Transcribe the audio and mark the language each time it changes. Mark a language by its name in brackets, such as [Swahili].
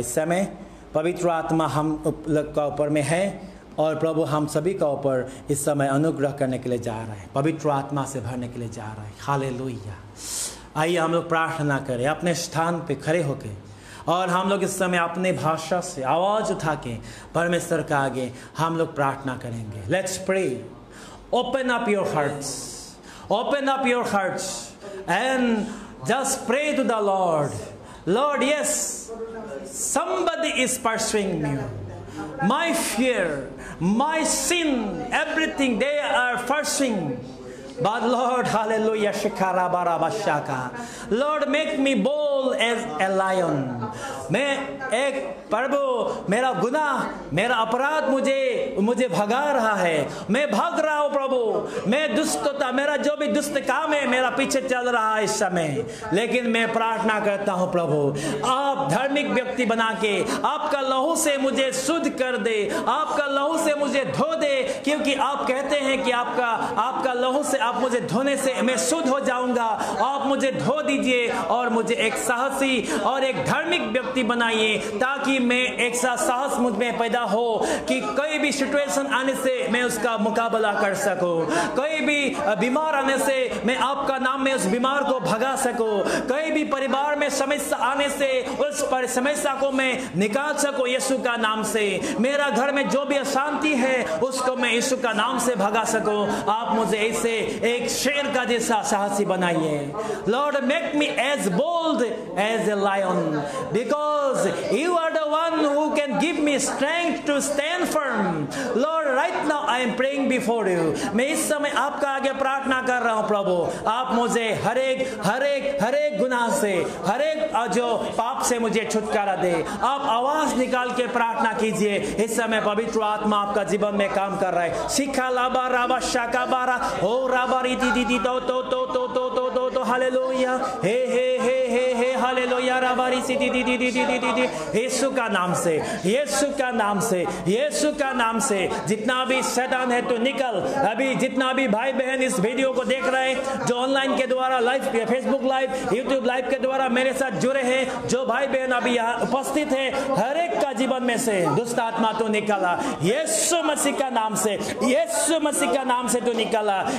[Hindi] इस समय पवित्र आत्मा हम लोग का ऊपर में है और प्रभु हम सभी का ऊपर इस समय अनुग्रह करने के लिए जा रहा है, पवित्र आत्मा से भरने के लिए जा रहा है। हालेलुया। आइए हम लोग प्रार्थना करें अपने स्थान पे खड़े होकर, और हम लोग इस समय अपने भाषा से आवाज़ उठा के परमेश्वर का आगे हम लोग प्रार्थना करेंगे। [English] Let's pray. Open up your hearts, open up your hearts and just pray to the Lord. Lord, yes, somebody is pursuing me. My fear, my sin, everything they are pursuing. But Lord, hallelujah, shikara bara bashaka. Lord, make me bold as a lion. [Hindi] मैं एक प्रभु, मेरा गुनाह, मेरा अपराध मुझे भगा रहा है। मैं भाग रहा हूँ प्रभु, मैं दुष्टता, मेरा जो भी दुष्ट काम है मेरा पीछे चल रहा है इस समय। लेकिन मैं प्रार्थना करता हूँ प्रभु, आप धार्मिक व्यक्ति बना के आपका लहू से मुझे शुद्ध कर दे, आपका लहू से मुझे धो दे, क्योंकि आप कहते हैं कि आपका लहू से, आप मुझे धोने से मैं शुद्ध हो जाऊंगा। आप मुझे धो दीजिए और मुझे एक साहसी और एक धार्मिक व्यक्ति बनाइए, ताकि मैं एक साहस मुझ में पैदा हो कि कोई भी सिचुएशन आने से मैं उसका मुकाबला कर सकूं, कोई भी बीमार आने से मैं आपका नाम में उस बीमार को भगा सकूं, कोई भी परिवार में समस्या आने से उस समस्या को मैं निकाल सकूं यीशु का नाम से। मेरा घर में जो भी अशांति है उसको मैं यीशु का नाम से भगा सकूं। आप मुझे ऐसे एक शेर का जैसा साहसी बनाइए। [English] Lord, make me as bold as a lion, because you are the one who can give me strength to stand firm. Lord, right now I am praying before you. [Hindi] मैं इस समय आपका आगे प्रार्थना कर रहा हूँ प्रभु, आप मुझे हर एक गुनाह से, हर एक जो पाप से मुझे छुटकारा दे। आप आवाज निकाल के प्रार्थना कीजिए। इस समय पवित्र आत्मा आपका जीवन में काम कर रहा है। शिखा लाबा राबा शाका बारा हो राबा रीति दीदी तो हालेलुया, हे हे हे हे हे हालेलुया रबारी सी दी दी दी दी दी दी दी। यीशु का नाम से, यीशु का नाम से, यीशु का नाम से जितना भी शैतान है तो निकल। अभी जितना भी भाई बहन इस वीडियो को देख रहे हैं, जो ऑनलाइन के द्वारा live, Facebook live, YouTube live के द्वारा मेरे साथ जुड़े हैं, जो भाई बहन अभी यहाँ उपस्थित है, हर एक का जीवन में से दुष्ट आत्मा तो निकला यीशु मसीह का नाम से, यीशु मसीह का नाम से तो निकला।